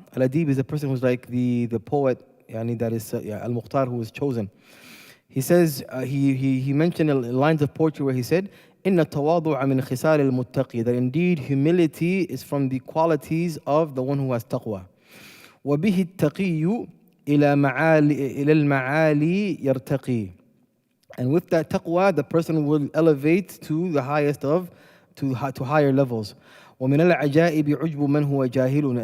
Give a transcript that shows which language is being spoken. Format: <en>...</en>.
<en>Al-Adib is a person who's like the poet, that is Al-Mukhtar, who was chosen. He says, he mentioned lines of poetry where he said,</en> <ar>إن التواضع من خصال المتقي,</ar> <en>that indeed humility is from the qualities of the one who has taqwa.</en> <ar>وبه التقي إلى المعالي يرتقي.</ar> <en>And with that taqwa, the person will elevate to the highest to higher levels.</en> <ar>ومن العجائب عجب من هو جاهل.</ar>